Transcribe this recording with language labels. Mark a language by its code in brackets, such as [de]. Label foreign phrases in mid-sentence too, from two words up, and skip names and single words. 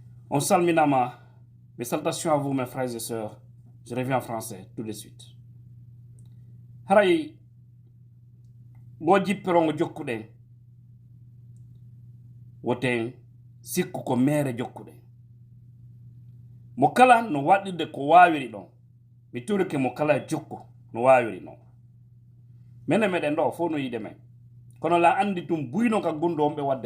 [ff] On salminama. [fr] Mes salutations à vous, mes frères et sœurs. Je reviens en français tout de suite. [ff] Haray, goji perongo jokkuɗen woten sikku ko mere jokkuɗen mo kala no waɗirde ko wawiri ɗon mi turike mo kala jokku no wawiri non mene meɗen ɗo fof no yiide men kono la andi tum buyno ka gunɗo on ɓe wadde